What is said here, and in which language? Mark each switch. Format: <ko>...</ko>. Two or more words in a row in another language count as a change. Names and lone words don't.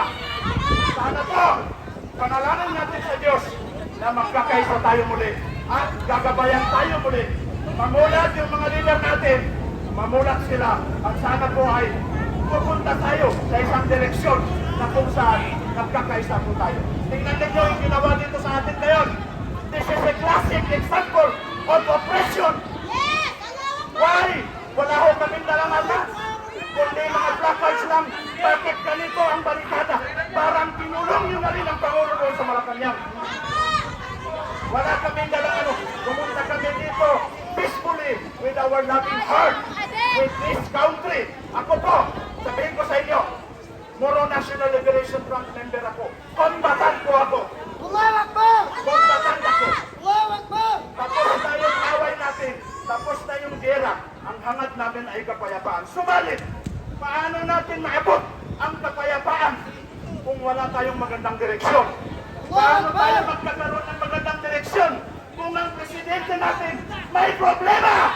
<tl>Sana po, panalangin natin sa Diyos na magkakaisa tayo muli at gagabayan tayo muli. Mamulat yung mga leader natin, mamulat sila at sana po ay pupunta tayo sa isang direksyon na kung saan nagkakaisa po tayo. Tingnan ninyo yung ginawa dito sa atin ngayon.</tl> <en>This is a classic example of oppression. Why?</en> <tl>Wala ho kaming dalang atas. Kundi mga placards lang, bakit ganito ang barikada? Parang pinulong nyo na rin ang Pangulo doon sa Malacanang. Wala kaming dalang ano. Pumunta kami dito</tl> <en>peacefully with our loving heart with this country.</en> <tl>Ako po, sabihin ko sa inyo, Moro National Liberation Front member ako. Kombatan po ako.</tl> <ar>Allahu Akbar!</ar> <tl>Kombatan ako.</tl> <ar>Allahu Akbar!</ar> <tl>Tapos na yung away natin. Tapos na yung gera. Ang hangad namin ay kapayapaan. Subalit, paano natin maabot ang kapayapaan kung wala tayong magandang direksyon? Paano tayo magkakaroon ng magandang direksyon kung ang presidente natin may problema?</tl>